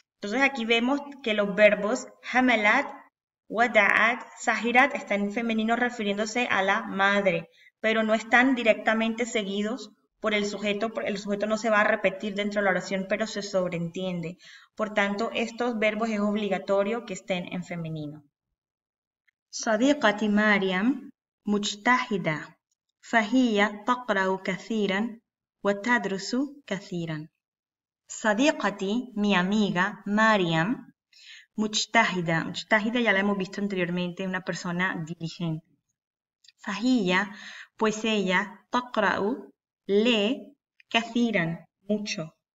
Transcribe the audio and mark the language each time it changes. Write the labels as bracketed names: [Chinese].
[Spanish] Entonces aquí vemos que los verbos hamalat, wada'at, sahirat están en femenino refiriéndose a la madre, pero no están directamente seguidos por el sujeto no se va a repetir dentro de la oración, pero se sobreentiende. Por tanto, estos verbos es obligatorio que estén en femenino. [Arabic] صديقتي مريم مجتهدة فهي تقرأ كثيرا وتدرس كثيرا. [Spanish] صديقتي, mi amiga, Mariam, mujtahida. Mujtahida ya la hemos visto anteriormente, una persona diligente. Fahiyya, pues ella, taqra'u, lee, kathiran, mucho.